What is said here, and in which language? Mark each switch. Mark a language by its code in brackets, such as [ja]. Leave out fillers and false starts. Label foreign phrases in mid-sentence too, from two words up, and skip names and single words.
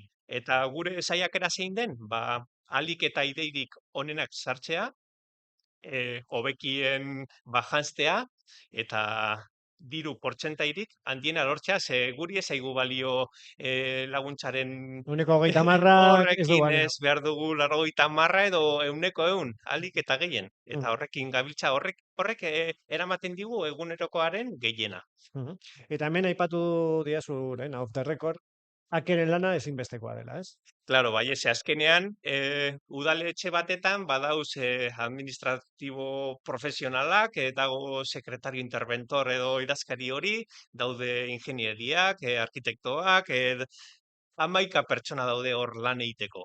[eu] Eta gure saiakera zein den, ahalik eta ideirik onenak sartzea, hobekien janztea, eta diru portzentairik handiena lortzea, ze guri ez zaigu balio laguntzaren Ehuneko hogeita hamarrak ez du horrekin balio. ez behar dugu 90 edo 100, ahalik eta gehien. Mhm, Eta horrekin gabiltza horrek eramaten digu egunerokoaren gehiena. mhm. Eta hemen aipatu diazu, [en] off the record, [eu] akeren lana ezinbestekoa dela, ez? Claro, bai, ze azkenean, udaletxe batetan badauz administratibo profesionalak, dago [es] sekretario interventor [eu] edo idazkari hori, daude ingenieriak, arkitektoak, 11 pertsona daude hor lan egiteko.